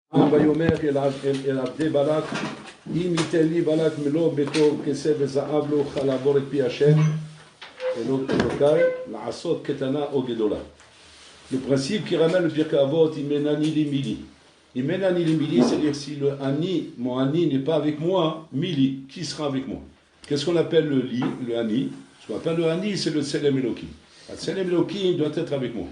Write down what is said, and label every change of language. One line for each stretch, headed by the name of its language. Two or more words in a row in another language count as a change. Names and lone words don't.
Hebrew: ויאמר אל עבדי בלק, אם ייתן לי בלק מלוא ביתו כסף וזהב לא אוכל לעבור את פי השם אלוקיי לעשות קטנה או גדולה.
French: Le principe qui ramène le Pirkei Avot,
Hebrew: אם אין אני לי מי לי. אם אין אני לי מי לי,
French: c'est-à-dire si le ani, mon ani n'est pas avec moi, mili, qui sera avec moi? Qu'est-ce qu'on appelle le li, le ani? Ce qu'on appelle le ani, c'est le
Hebrew: צלם אלוקים.
French: Le
Hebrew: צלם אלוקים
French: doit être avec moi.